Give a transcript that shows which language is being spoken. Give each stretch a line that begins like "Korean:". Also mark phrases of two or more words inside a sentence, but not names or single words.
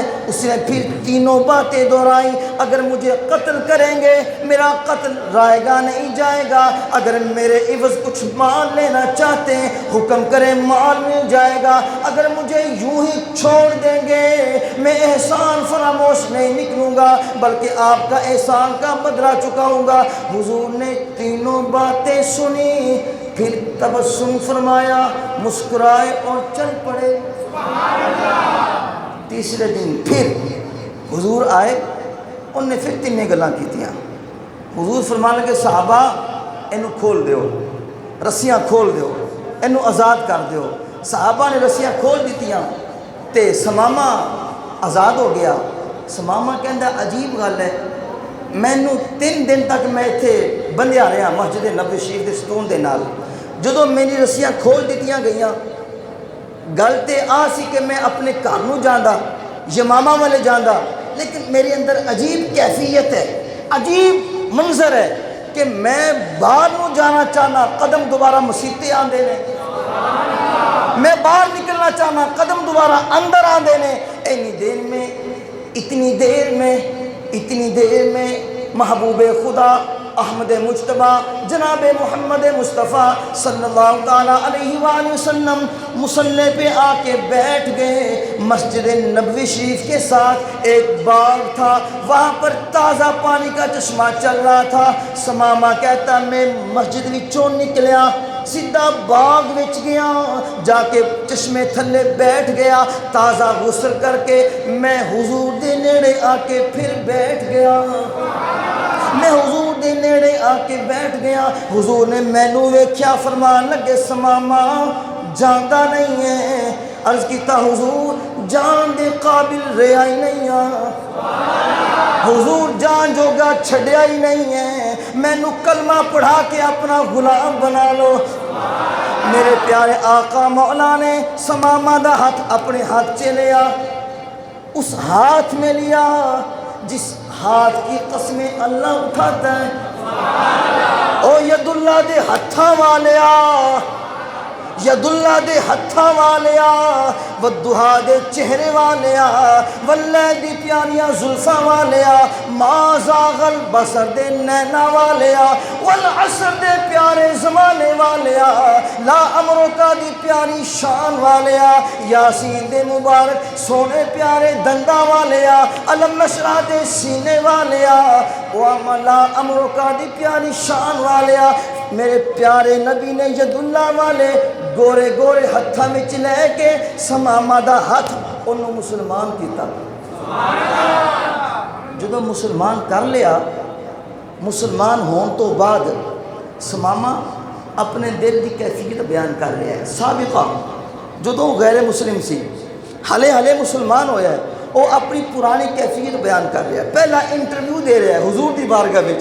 Urdu: اس نے پھر 3 باتیں دہرائی، اگر مجھے قتل کریں گے میرا قتل رائے گا نہیں جائے گا، اگر میرے عوض کچھ مال لینا چاہتے ہیں حکم کریں مال مل جائے گا، اگر مجھے یوں ہی چھوڑ دیں گے میں احسان فراموش نہیں نکلوں گا بلکہ آپ کا احسان کا بدلہ چکاؤں گا۔ حضور نے 3 باتیں سنی، پھر تبسم فرمایا، مسکرائے اور چل پڑے۔ تیسرے دن پھر حضور آئے، انہوں نے پھر 3
Punjabi: گلاں کیتیاں۔ حضور فرمانے لگے، صحابہ اینو کھول دیو، رسیاں کھول دیو، اینو آزاد کر دیو۔ صحابہ نے رسیاں کھول دیتیاں تے ثمامہ آزاد ہو گیا۔ ثمامہ کہندا عجیب گل ہے، مینوں 3 دن تک میں ایتھے بندھیا رہا مسجد نبوی شریف دے ستون دے نال، جدوں میری رسیاں کھول دیتیاں گئیاں، گل تے آ سی کہ میں اپنے گھر نوں جاندا، یمامہ والے جاندا، لیکن میرے اندر عجیب کیفیت ہے، عجیب منظر ہے کہ میں باہر نوں جانا چاہنا، قدم دوبارہ مسیتے آندے نے، میں باہر نکلنا چاہنا، قدم دوبارہ اندر آندے نے۔
Urdu: اتنی دیر میں محبوب خدا احمد مجتبی جناب محمد مصطفیٰ صلی اللہ تعالی علیہ وآلہ وسلم مصلی پہ آ کے بیٹھ گئے۔ مسجد نبوی شریف کے ساتھ ایک باغ تھا، وہاں پر تازہ پانی کا چشمہ چل رہا تھا۔
Punjabi: ثمامہ کہتا میں مسجد وچوں نکلیا، سیدھا باغ وچ گیا، جا کے چشمے تھلے بیٹھ گیا، تازہ غسل کر کے میں حضور دے نیڑے آ کے پھر بیٹھ گیا۔ میں حضور دے دے نیڑے آ کے بیٹھ گیا. حضور نے مینوں ویکھیا فرمان لگے سماما جاندا نہیں ہے. عرض کیتا حضور جان دے قابل رہا ہی نہیں حضور جان جوگا چھڑیا ہی نہیں ہے. مینوں کلمہ پڑھا کے اپنا غلام بنا لو. میرے پیارے آقا مولا نے سمامہ دا ہاتھ اپنے ہاتھ چ لیا.
Urdu: اس ہاتھ میں لیا جس ہاتھ کی قسمیں اللہ اٹھاتا ہے.
Punjabi: او ید اللہ دے ہتھاں والیا ید اللہ دے ہتھاں والیا والدہا دے چہرے والیا واللہ دی پیاریاں زلفاں والیا
Arabic: ما زاغ البصر
Punjabi: دے نینا والیا والعصر دے پیارے زمانے والیا
Arabic: لا امرکا
Punjabi: دی پیاری شان والیا یاسین دے مبارک سونے پیارے دنداں والیا
Arabic: علم نشرہ
Punjabi: دے سینے والیا
Arabic: لا امرکا
Punjabi: دی پیاری شان والیا. میرے پیارے نبی نے ید اللہ والے گورے گورے ہتھاں وچ لے کے سمامہ دا ہاتھ انہوں مسلمان کیتا. جدو مسلمان کر لیا مسلمان ہون تو بعد سمامہ اپنے دل دی کیفیت بیان کر رہا ہے. سابقہ جدو غیر مسلم سی ہلے ہلے مسلمان ہویا ہے
Urdu: وہ اپنی پرانی کیفیت بیان کر رہا ہے.
Punjabi: پہلا انٹرویو دے رہا ہے حضور دی بارگاہ وچ.